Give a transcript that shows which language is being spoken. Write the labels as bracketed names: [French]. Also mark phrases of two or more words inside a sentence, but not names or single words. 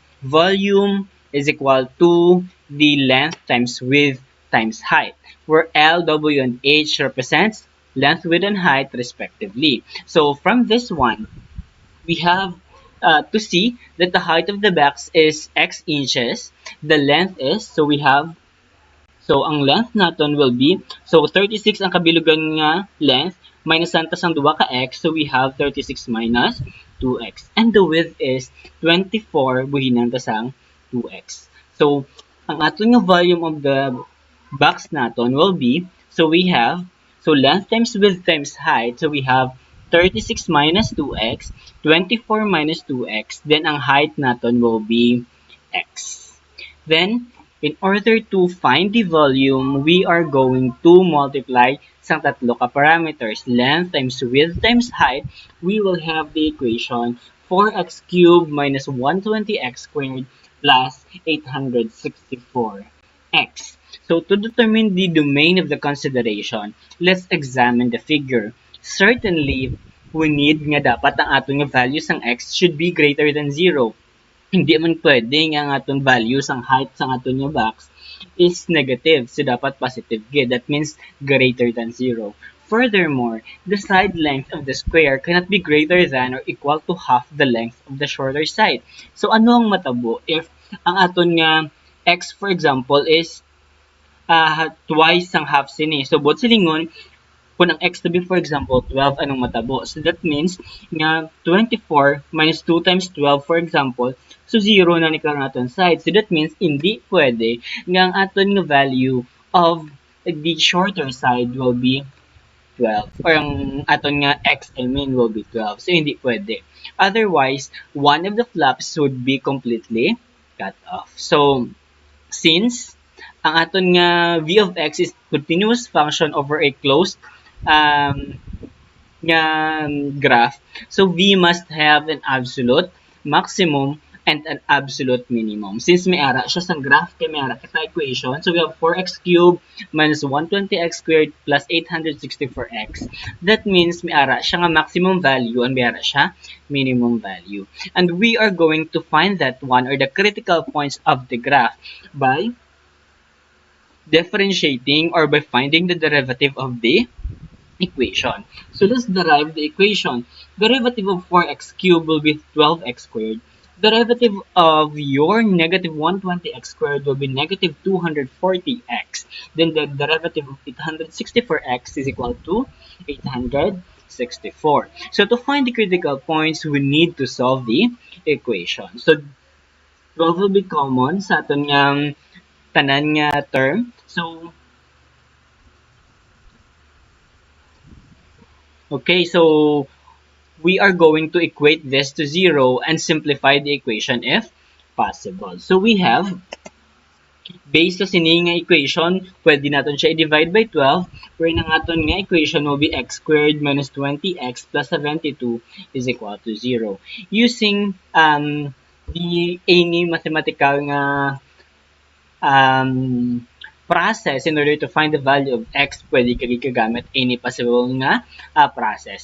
[English] Volume is equal to the length times width times height, where L, W, and H represents length, width, and height respectively. So from this one, we have to see that the height of the box is x inches. The length is, so we have, so [Hiligaynon] ang length natin [English] will be, so 36 [Hiligaynon] ang kabilugan nga [English] length, minus [Hiligaynon] santas ang duwa ka [English] x, so we have 36 minus 2x. And the width is 24 [Hiligaynon] buhinan tas ang [English] 2x. So, [Hiligaynon] ang aton nga [English] volume of the box natin will be, so we have, so length times width times height, so we have 36 minus 2x, 24 minus 2x, then [Hiligaynon] ang height natin [English] will be x. Then, in order to find the volume, we are going to multiply [Hiligaynon] sa tatlo ka [English] parameters. Length times width times height, we will have the equation 4x cubed minus 120x squared plus 864x. So, to determine the domain of the consideration, let's examine the figure. Certainly, we need [Filipino] nga dapat ang ating [English] values ng x should be greater than 0. [Hiligaynon] Hindi man pwede nga ang aton values, ang height sa aton nga box is negative. So, dapat positive gid. [English] That means greater than 0. Furthermore, the side length of the square cannot be greater than or equal to half the length of the shorter side. [Hiligaynon] So, ano ang matabo if ang aton nga x, [English] for example, is twice [Hiligaynon] ang half sini. So, both silingon, kung ang x to be, [English] for example, [Hiligaynon] 12, anong matabo? [English] So, that means nga 24 minus 2 times 12, for example, so 0 [Hiligaynon] na ni karon aton [English] side. So, that means [Hiligaynon] hindi pwede nga ang aton nga [English] value of the shorter side will be 12. Or [Hiligaynon] ang aton nga [English] x, I mean, will be 12. So, [Hiligaynon] hindi pwede. [English] Otherwise, one of the flaps would be completely cut off. So, since [Hiligaynon] ang aton nga [English] v of x is continuous function over a closed nga graph, so v must have an absolute maximum and an absolute minimum. Since [Hiligaynon] may ara siya sa [English] graph, [Hiligaynon] kay may ara kita [English] equation, so we have 4x cubed minus 120x squared plus 864x. [Hiligaynon] That means may ara siya nga [English] maximum value and [Hiligaynon] may ara siya [English] minimum value. And we are going to find that one or the critical points of the graph by differentiating or by finding the derivative of the equation. So let's derive the equation. Derivative of 4x cubed will be 12x squared. Derivative of your negative 120x squared will be negative 240x. Then the derivative of 864x is equal to 864. So to find the critical points, we need to solve the equation. So 12 will be common [Hiligaynon] sa aton nga tanan nga [English] term. So, okay, so we are going to equate this to 0 and simplify the equation if possible. So we have, based [Hiligaynon] sa sini nga [English] equation, [Hiligaynon] pwede natin siya [English] i-divide by 12, where [Hiligaynon] ang aton nga [English] equation will be x squared minus 20x plus 72 is equal to 0. Using the any mathematical nga process in order to find the value of x, [Hiligaynon] pwede ka gagamit [English] any possible nga process.